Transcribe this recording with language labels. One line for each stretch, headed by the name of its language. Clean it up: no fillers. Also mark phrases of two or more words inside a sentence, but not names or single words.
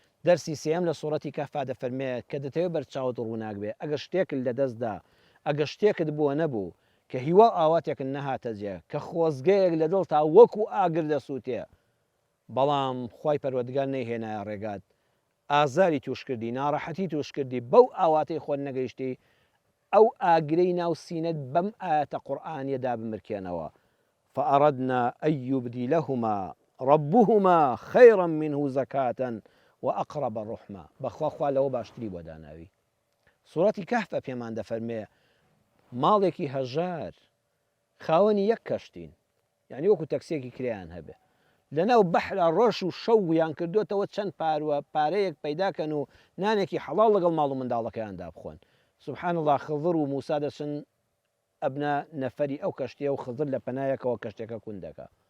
Central Kurdish: دەرسی سێم لە سوورەتی کەهفا دەفەرمێت کە دەتەوێت بەرچاوت ڕووناک بێ ئەگەر شتێکت لە دەستدا ئەگەر شتێکت بووە نەبوو کە هیوا ئاواتێکن نەهاتە جێ کە خۆزگەیەک لە دڵ تا وەکو ئاگر دەسووتێ بەڵام خی پەروەردگار نەیهێنایە ڕێگات ئازاری توش کردی ناڕەحەتی توش کردی بەو ئاواتەی خۆت نەگەیشتی ئەو ئاگرەی ناو سینەت بەم ئاەتە قورئانیەدا بمرکێنەوە
Arabic: فأردنا أن يبدلهما ربهما خيرا منه زكاة وأقرب الرحمة
Central Kurdish: بخوا خوا لەوە باشتری بۆ داناوی سوورەتی کەهفە پێمان دەفەرمێ ماڵێکی هەژار خاوەنی یەک کەشتین یعنی وەکو تەکسیەکی کریان هەبێ لەناو بەحرا ڕۆژ و شەویان کردوێتەوە چەند پاروە پارەیەک پەیداکەن و نانێکی حەڵاڵ لەگەڵ ماڵ و منداڵەکەیاندا بخۆن
Arabic: سبحان الله
Central Kurdish: خضر و موسا دەچن ئەبنە نەفەری ئەو کەشتیە و خضر لە پەنایەکەوە کەشتێکە کون دەکا